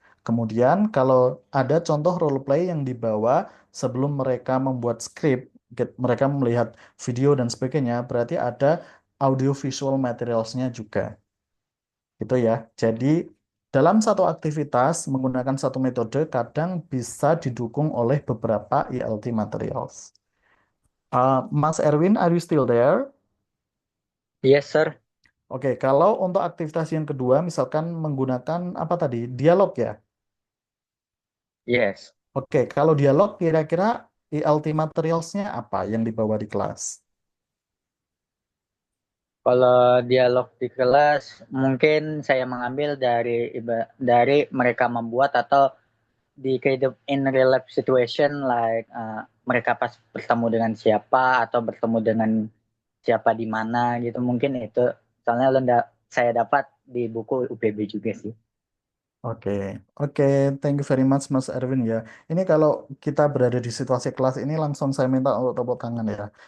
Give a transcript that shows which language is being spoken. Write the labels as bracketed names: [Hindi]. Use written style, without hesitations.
[Indonesian] Kemudian kalau ada contoh role play yang dibawa sebelum mereka membuat skrip, mereka melihat video dan sebagainya, berarti ada audio visual materialsnya juga. Gitu ya. Jadi dalam satu aktivitas menggunakan satu metode kadang bisa didukung oleh beberapa ELT materials. [English] Mas Erwin, are you still there? yes sir, [Indonesian] Oke, kalau untuk aktivitas yang kedua, misalkan menggunakan apa tadi? Dialog ya. [English] yes. [Indonesian] Oke, kalau dialog kira-kira ELT materialsnya apa yang dibawa di kelas? Kalau dialog di kelas, mungkin saya mengambil dari mereka membuat atau di kehidupan [English] in real life situation, like [Indonesian] mereka pas bertemu dengan siapa atau bertemu dengan siapa di mana gitu. Mungkin itu soalnya saya dapat di buku UPB juga sih. [English] Oke, oke, thank you very much Mas Erwin ya. [Indonesian] Ini kalau kita berada di situasi kelas ini langsung saya minta untuk tepuk tangan ya.